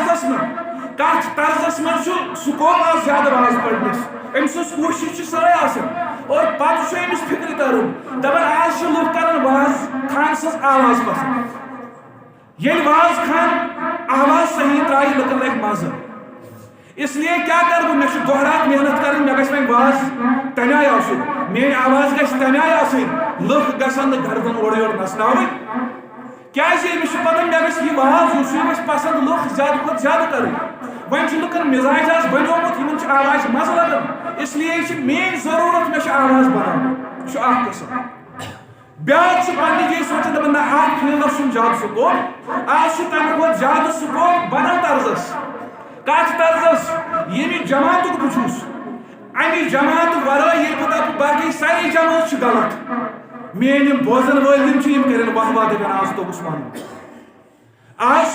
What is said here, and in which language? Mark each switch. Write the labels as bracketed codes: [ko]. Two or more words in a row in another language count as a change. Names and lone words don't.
[ks] طرزس منٛز چھُ سکوپ آز زیادٕ واز پَرنَس أمۍ سٕنٛز کوٗشِش چھِ سۄے آسان اور پتہٕ چھُ أمِس فِکرِ ترُن دَپان آز چھِ لُکھ کران واز خان سٕنٛز آواز پسنٛد ییٚلہِ واز خان آواز صحیح ترٛایہِ لُکن لگہِ مزٕ [ur] اس لیے [ks] کیٛاہ کرٕ بہٕ مےٚ چھُ دۄہ رات محنت کرٕنۍ مےٚ گژھِ وۄنۍ واز تَمہِ آیہِ آسُن میٲنۍ آواز گژھِ تَمہِ آیہِ آسٕنۍ لُکھ گژھن نہٕ گردن اورٕ یورٕ نژناوٕنۍ کیٛازِ أمِس چھُ پتہ مےٚ گژھِ یہِ واز یُس یہِ گژھِ پسنٛد لُکھ زیادٕ کھۄتہٕ زیادٕ کرٕنۍ وۄنۍ چھُ لُکن مِزاج آز بنیومُت یِمن چھُ آوازِ مزٕ لگان [ur] اس لیے [ks] چھِ میٲنۍ ضروٗرت مےٚ چھِ آواز بناوٕنۍ یہِ چھُ اکھ قٕسم بیٛاکھ چھُ پننہِ جایہِ سونٛچان دَپان نہ اَتھ فیٖلڈس چھُنہٕ زیادٕ سکوپ آز چھُ تَمہِ کھۄتہٕ زیادٕ سکوپ بدل طرزس کتھ طرزس ییٚمہِ جماعتُک بہٕ چھُس اَمہِ جماعتہٕ ورٲے ییٚلہِ بہٕ دَپہٕ باقٕے سارے جماعت چھِ غلط میٲنۍ یِم بوزن وٲلۍ یِم چھِ یِم کَرن واہ واہ دَپن آز توٚگُس وَنُن آز چھِ